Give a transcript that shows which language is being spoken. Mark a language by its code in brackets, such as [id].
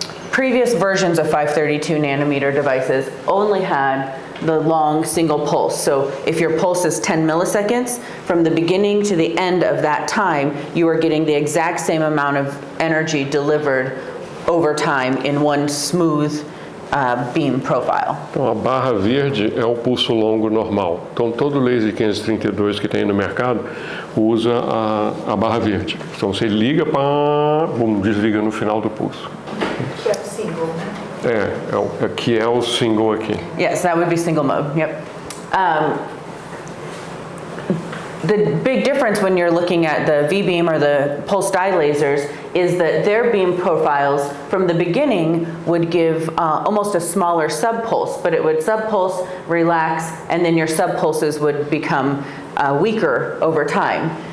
[en] Previous versions of 532 nanometer devices only had the long single pulse. So if your pulse is 10 milliseconds, from the beginning to the end of that time, you are getting the exact same amount of energy delivered over time in one smooth beam profile. [pt] Então, a barra verde é o pulso longo normal. Então, todo laser 532 que tem no mercado usa a barra verde. Então, você liga, desliga no final do pulso. Que é o single, né? Que é o single aqui. [en] Yes, that would be single mode, yep. The big difference when you're looking at the V-beam or the pulse dye lasers is that their beam profiles from the beginning would give almost a smaller subpulse, but it would subpulse, relax, and then your subpulses would become weaker over time.